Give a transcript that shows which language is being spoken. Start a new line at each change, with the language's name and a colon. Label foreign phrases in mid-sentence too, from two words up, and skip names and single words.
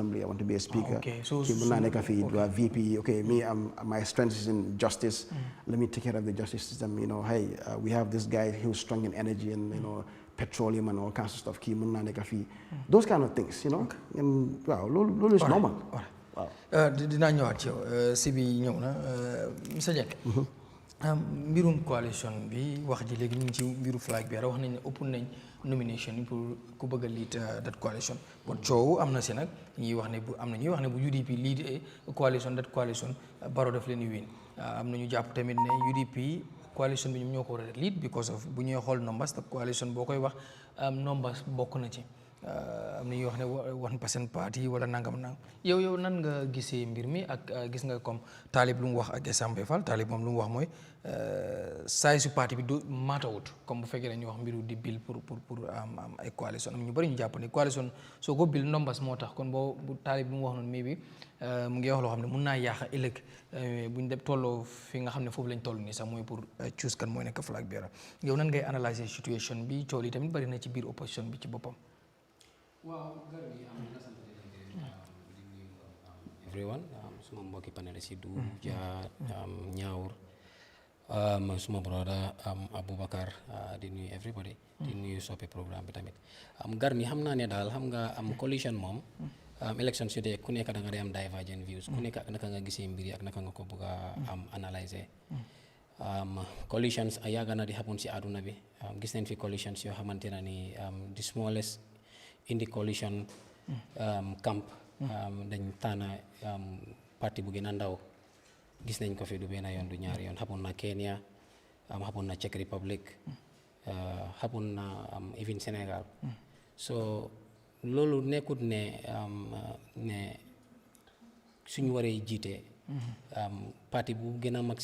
English: I want to be a speaker. Okay, so VP. Okay, my strength is in justice. Let me take care of the justice system. We have this guy who's strong in energy and petroleum and all kinds of stuff. Those kind of things, And wow, is normal. Wow.
Wolof: Dinaa ñëwaat ci yow si bi ñëw na monsieur Dieng. Mbirum coalition bi wax ji léegi ñu ngi ci mbiru flag bi wax nañ ne open nañ nomination pour ku bëgg a
English: lead that coalition.
Wolof: Bon coow am na si nag ñuy wax ne bu UDP
English: lead coalition that coalition
Wolof: Barrow daf leen di win. Am na ñu jàpp tamit ne UDP coalition bi ñoom ñoo ko war a lead
English: because of
Wolof: bu ñuy xool numbers te coalition boo koy wax numbers bokk na ci. Am na ñuy wax ne 1% parti wala nangam yow nan nga gisee mbir mi ak gis nga comme Talib lu mu wax ak Essambe Fall Talib moom lu mu wax mooy saay su parti bi du maatawut comme bu fekkee dañuy wax mbiru di bill pour am ay coalition am ñu bëri ñu jàpp ne coalition soo ko bill numbers moo tax kon bu Talib lu mu wax noonu mi bi mu ngi wax loo xam ne mun naa yaaxa ëllëg bu ñu dem tolloo fi nga xam ne foofu lañ toll nii sax mooy pour choose kan mooy nekk flag bearer yow nan ngay
French: analyser situation
Wolof: bi coow li tamit bëri na ci biir opposition bi ci boppam.
English: Wow, Garbi, everyone.
Wolof: Suma mbokki panelists yi du Ñaawur suma brother Bubacarr di nuyu everybody di nuyu soppe programme bi tamit Garmi xam naa ne daal xam nga coalition moom election su dee ku nekk da nga day am
English: divergent views
Wolof: ku nekk naka nga gisee mbir yi ak naka nga ko bëgg a analyser coalitions yàgg na di happen si àdduna bi gis nañ fi coalitions yoo xamante ne ni
English: the smallest in the coalition camp
Wolof: dañ tànn parti bu gën a ndaw gis nañ ko fi du benn yoon du ñaari yoon xamoon na Kenya xamoon na Czech Republic xamoon na even Sénégal so loolu nekkut ne suñu waree jiite parti bu gën a mag